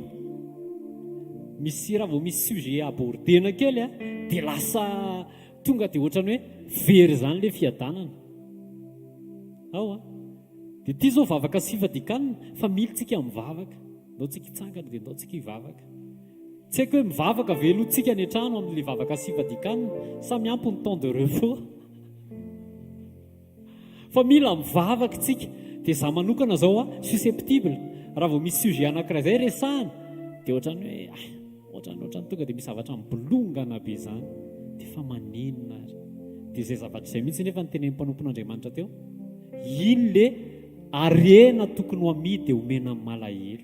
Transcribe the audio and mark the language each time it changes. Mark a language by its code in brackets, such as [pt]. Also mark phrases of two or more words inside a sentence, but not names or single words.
[mg] Misy raha vao misy sujet abordena kely dia lasa tonga dia ohatrany hoe very zany le fiadanana. Dia ity zao vavaka sy fivadikanina fa militsika mivavaka, ndao tsika hitsangana dia ndao tsika hivavaka. Tsy haiko hoe mivavaka velotsika any an-trano amin'ilay vavaka sy fivadikanina, samy ampy ny [fr] temps de repos. [mg] Fa mila mivavaka tsika. Dia za manokana zao susceptible, raha vao misy sujet anankiray zay resahana dia ohatrany hoe ohatrany tonga dia misy zavatra mibolongana be zany dia fa maninona ary. Dia izay zavatra izay mihitsy nefa ny tenen'ny mpanompon'Andriamanitra teo, iny le arena tokony ho amidy dia omena amin'ny malahelo.